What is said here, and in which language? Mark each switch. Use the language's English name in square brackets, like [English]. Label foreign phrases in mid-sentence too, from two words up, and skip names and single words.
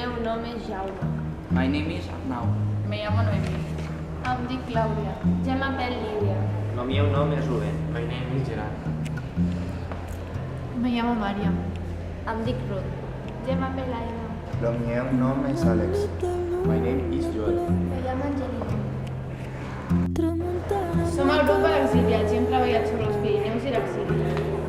[Catalan] nom és Jaume. [English] My name is Arnau. [Spanish] Me llamo Noemí. [Catalan] Em dic Clàudia. Ja m'apel Lídia. El meu nom és Rubén. [English] My name is Gerard. [Spanish] Me llamo Maria. [Catalan] Em dic Ruth. Ja m'apel Aina. El meu nom és Àlex. [English] My name is Joel. [Spanish] Me llamo Angelina. [Catalan] Tramuntana. Som el grup d'exiliats i hem treballat sobre els Pirineus i l'exili.